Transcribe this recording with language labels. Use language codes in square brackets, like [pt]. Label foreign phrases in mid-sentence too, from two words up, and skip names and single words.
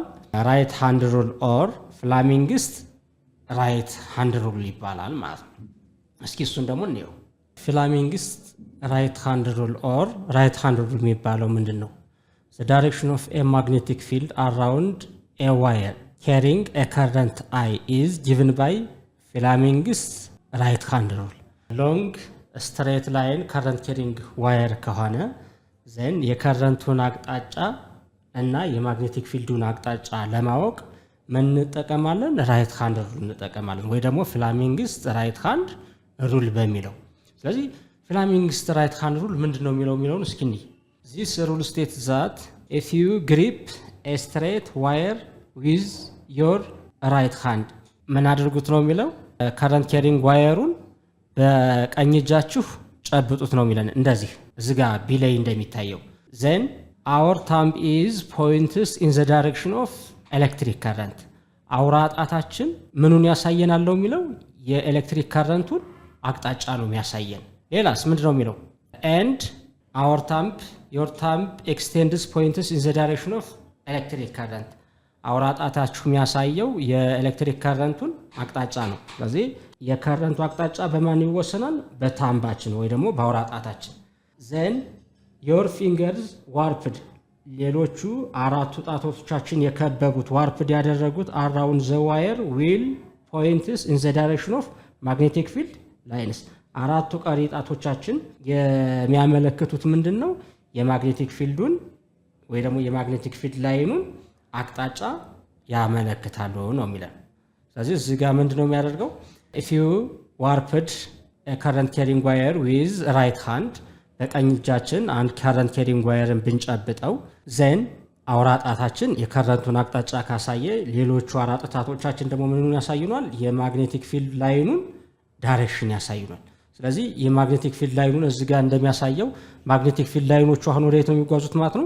[en] right hand rule or Fleming's right hand rule [am] ይባላል ማለት ነው። እስኪ እሱን ደግሞ እንየው። [en] Fleming's right hand rule or right hand rule [am] የሚባለው ምንድነው? [en] the direction of a magnetic field around a wire carrying a current I is given by Fleming's right hand rule. long straight line current carrying wire [am] ከሆነ then የከረንቱን አቅጣጫ እና የማግኔቲክ ፊልዱን አቅጣጫ ለማወቅ ምን እንጠቀማለን? [en] right hand rule [am] እንጠቀማለን ወይ ደግሞ [en] Fleming's right hand rule [am] በሚለው። ስለዚህ [en] Fleming's right hand rule [am] ምንድነው የሚለውን እስኪ እንይ። [en] this rule states that if you grip a straight wire with your right hand [am] ምን አድርጉት ነው የሚለው? [en] current carrying [am] ዋየሩን በቀኝ እጃችሁ ጨብጡት ነው የሚለን። እንደዚህ እዚህ ጋር ቢላይ እንደሚታየው [en] then our thumb is points in the direction of electric current [am] አውራ ጣታችን ምኑን ያሳየናል ነው የሚለው? የኤሌክትሪክ ከረንቱን አቅጣጫ ነው የሚያሳየን። ሌላስ ምንድነው የሚለው? [en] and our thumb your thumb extends points in the direction of electric current [am] አውራ ጣታችሁ የሚያሳየው የኤሌክትሪክ ከረንቱን አቅጣጫ ነው። ስለዚህ የከረንቱ አቅጣጫ በማን ይወሰናል? በታምባችን ወይ ደግሞ በአውራ ጣታችን። [en] then your fingers warped [am] ሌሎቹ አራቱ ጣቶቻችን የከበቡት ዋርፕድ ያደረጉት [en] around the wire will points in the direction of magnetic field lines [am] አራቱ ቀሪ ጣቶቻችን የሚያመለክቱት ምንድነው? የማግኔቲክ ፊልዱን ወይ ደግሞ የማግኔቲክ ፊልድ ላይኑን አቅጣጫ ያመለክታሉ ነው የሚለው። ስለዚህ እዚህ ጋር ምንድነው የሚያደርገው? [en] if you warped a current carrying wire with right hand [am] በቀኝ እጃችን አንድ [en] current carrying [am] ዋየርን ብንጨብጠው ዘን አውራ ጣታችን የከረንቱን አቅጣጫ ካሳየ ሌሎቹ አራት ጣቶቻችን ደግሞ ምኑን ያሳዩናል? የማግኔቲክ ፊልድ ላይኑን ዳይሬክሽን ያሳዩናል። ስለዚህ የማግኔቲክ ፊልድ ላይኑን እዚህ ጋር እንደሚያሳየው ማግኔቲክ ፊልድ ላይኖቹ አሁን ወደ የት ነው የሚጓዙት ማለት ነው?